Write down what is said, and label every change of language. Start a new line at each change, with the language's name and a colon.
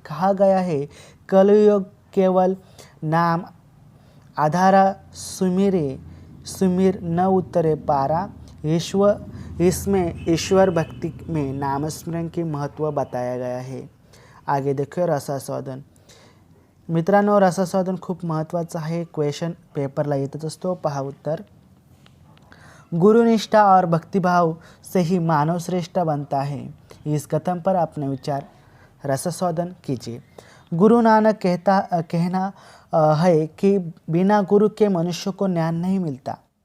Hindi: कहा गया है, कलयुग केवल नाम आधारा सुमिर न उतरे पारा। इसमें ईश्वर भक्ति में नामस्मरण की महत्व बताया गया है। आगे देखिए रसास्वादन।
Marathi: मित्रांनो, रसास्वादन खूप महत्त्वाचं आहे, क्वेश्चन पेपरला येतच असतो। पहा उत्तर।
Hindi: गुरुनिष्ठा और भक्तिभाव से ही मानव श्रेष्ठ बनता है। इस कथन पर अपने विचार रसास्वादन कीजिए। गुरु नानक कहना है कि बिना गुरु के मनुष्य को ज्ञान नहीं मिलता।